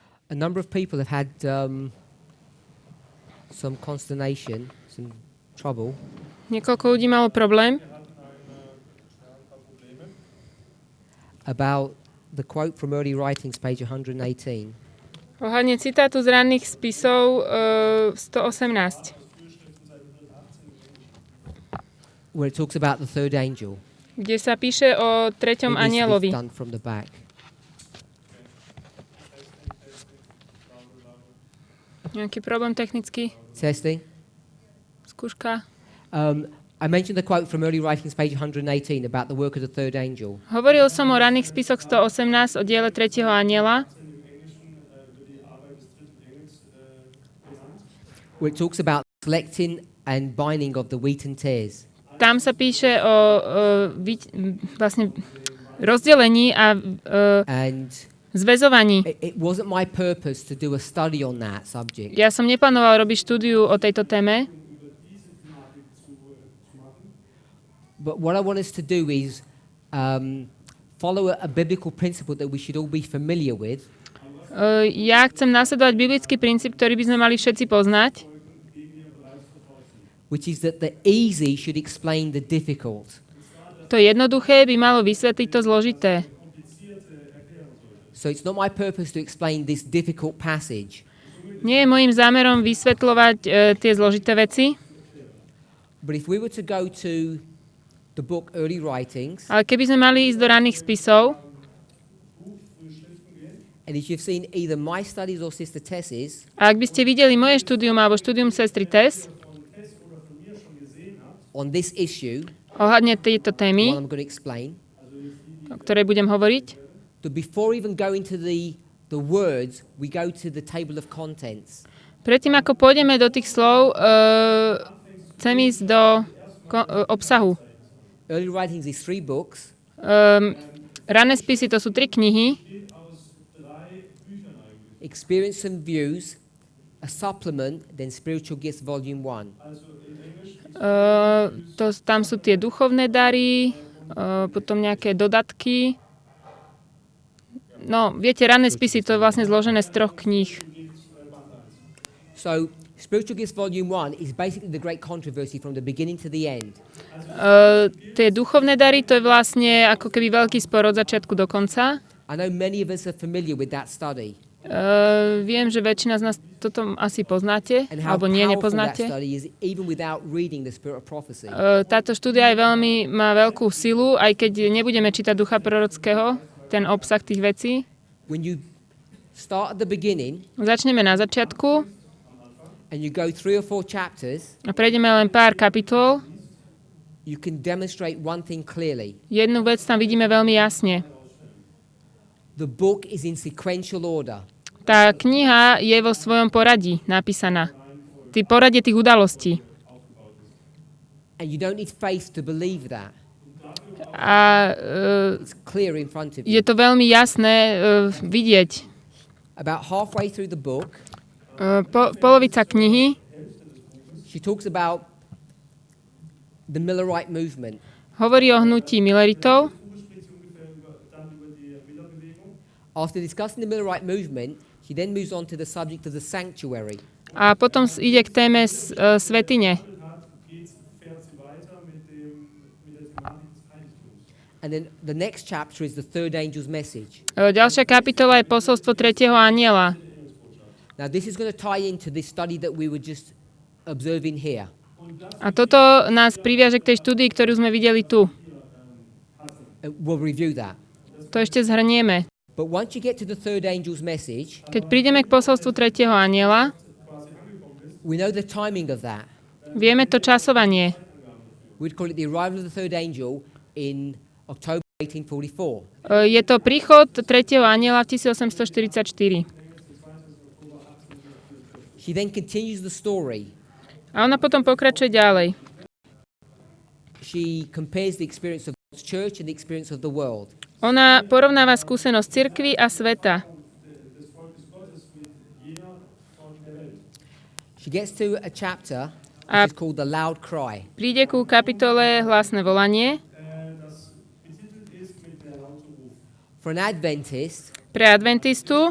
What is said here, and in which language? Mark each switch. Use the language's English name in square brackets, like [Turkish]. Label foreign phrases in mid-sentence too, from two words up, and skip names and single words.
[English] a number of people have had some consternation, some trouble. [Slovak] Niekoľko ľudí malo problém [English] About the quote from early writings, page 118. [Slovak] ohľadne citátu z ranných spisov 118, [English] Where it talks about the third angel. [Slovak] kde sa píše o treťom [English] It needs to be [Slovak] anjelovi. [English] done from the back. [Slovak] Nejaký problém technický? [English] Testing. [Slovak] Skúška. [English] I mentioned the quote from early writings, page 118, about the work of the third angel. [Slovak] Hovoril som o ranných spisoch 118 o diele tretieho anjela, [English] Where it talks about selecting and binding of the wheat and tares. [Slovak] tam sa píše o vlastne rozdelení a [English] And [Slovak] zväzovaní. [English] it wasn't my purpose to do a study on that subject. [Slovak] Ja som neplánoval robiť štúdiu o tejto téme, [English] But what I want us to do is follow a biblical principle that we should all be familiar with. [Slovak] Ja chcem nasledovať biblický princíp, ktorý by sme mali všetci poznať, [English] Which is that the easy should explain the difficult. [Slovak] to jednoduché by malo vysvetliť to zložité. [English] So it's not my purpose to explain this difficult passage. [Slovak] Nie je môjim zámerom vysvetľovať tie zložité veci, [English] But if we were to go to the book Early Writings, [Slovak] ale keby sme mali ísť do ranných spisov, [English] and if you've seen either my studies or Sister Tess's, [Slovak] a ak by ste videli moje štúdium alebo štúdium sestry Tess [English] on this issue, [Slovak] ohľadne tejto [English] what [Slovak] témy, [English] I'm going to explain, [Slovak] o ktorej budem hovoriť, [English] that before even going to the words, we go to the table of contents. [Slovak] predtým ako pôjdeme do tých slov, chcem ísť do obsahu. [English] Early Writings is 3 books, [Slovak] Rané spisy to sú 3 knihy, [English] Experience and Views, a supplement, then Spiritual Gifts Volume 1. [Slovak] tam sú tie duchovné dary, potom nejaké dodatky. No, viete, rané spisy to je vlastne zložené z 3 kníh. [English] So, Spiritual Gifts Volume 1 is basically the great controversy from the beginning to the end. [Slovak] Tie duchovné dary to je vlastne ako keby veľký spor od začiatku do konca. [English] I know many of us are familiar with that study. [Slovak] Viem, že väčšina z nás toto asi poznáte, [English] And how [Slovak] alebo nie, [English] powerful that [Slovak] nepoznáte. [English] study is, even without reading the Spirit of Prophecy. [Slovak] Táto štúdia má veľkú silu, aj keď nebudeme čítať ducha prorockého, ten obsah tých vecí. [English] When you start at the beginning [Slovak] Začneme na začiatku [English] and you go 3 or 4 chapters, [Slovak] a prejdeme len pár kapitol. [English] you can demonstrate one thing clearly. [Slovak] Jednu vec tam vidíme veľmi jasne. [English] The book is in sequential order. [Slovak] Tá kniha je vo svojom poradí napísaná. Poradie tých udalostí. [English] And you don't need faith to believe that. [Slovak] A [English] It's clear in front of [Slovak] je [English] you. [Slovak] to veľmi jasné vidieť. [English] About halfway through the book, [Slovak] Polovica knihy [English] she talks about the Millerite movement. [Slovak] hovorí o hnutí Milleritov. [English] After discussing the Millerite movement, she then moves on to the subject of the sanctuary. [Slovak] A potom ide k téme svätyne. [English] And then the next chapter is the third angel's message. [Slovak] Ďalšia kapitola je posolstvo tretieho anjela. [English] Now this is going to tie into this study that we were just observing here. [Slovak] A toto nás priviaže k tej štúdii, ktorú sme videli tu. [English] We'll review that. [Slovak] To ešte zhrnieme. [English] But once you get to the third angel's message, [Slovak] Keď prídeme k posolstvu tretieho anjela, [English] we know the timing of that. [Slovak] vieme to časovanie. [English] We'd call it the arrival of the third angel in October 1844. [Slovak] Je to príchod tretieho anjela v 1844. [English] She then continues the story. [Slovak] A ona potom pokračuje ďalej. [English] She compares the experience of God's church and the experience of the world. [Slovak] Ona porovnáva skúsenosť cirkvi a sveta. [English] She gets to a chapter [Slovak] A [English] which is called the loud cry. [Slovak] príde ku kapitole Hlasné volanie. [English] For an Adventist, [Slovak] Pre adventistu